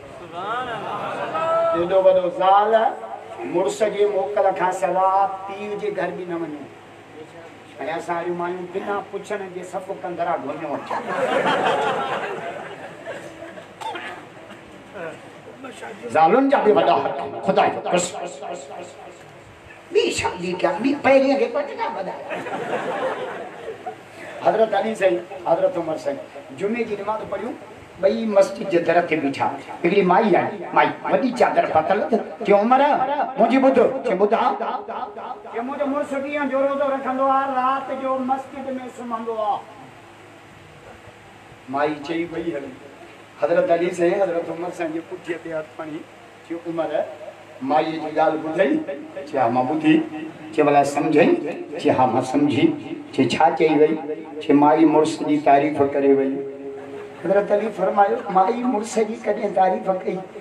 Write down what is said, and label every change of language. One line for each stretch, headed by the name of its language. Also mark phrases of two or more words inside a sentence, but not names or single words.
Sindhi: कनि एॾो वॾो ज़ाल मुड़स जे मोकल खां सवा पीउ जे घर बि न वञे ऐं असां अहिड़ियूं मायूं बिना पुछण जे सभु कंदरा घुमियूं अचनि ज़ालुनि जा बि वॾा हक़ ख़ुदा जो कसम ॿी शादी कया ॿी पहिरीं खे पटना ॿधाए हज़रत अली साईं हज़रत उमर साईं जुमे जी नमाज़ पढ़ियूं ॿई मस्जिद जे दर ते बीठा हिकिड़ी माई आई माई वॾी चादर पातल चयो उमर मुंहिंजी ॿुध चयो ॿुधा चयो मुंहिंजो मुड़ुसु ॾींहं जो रोज़ो रखंदो आहे राति जो मस्जिद में सुम्हंदो आहे माई चई वई हली हज़रत अली साईं हज़रत उमर साईं जे पुठीअ ते हथ खणी चयो उमर माई जी ॻाल्हि ॿुधई चयो हा मां ॿुधी चयो भला सम्झई चयो हा मां सम्झी चयो छा चई वई चयो माई मुड़ुस जी तारीफ़ करे वई हज़रत अली फरमायो माई मुड़ुस जी कॾहिं तारीफ़ कई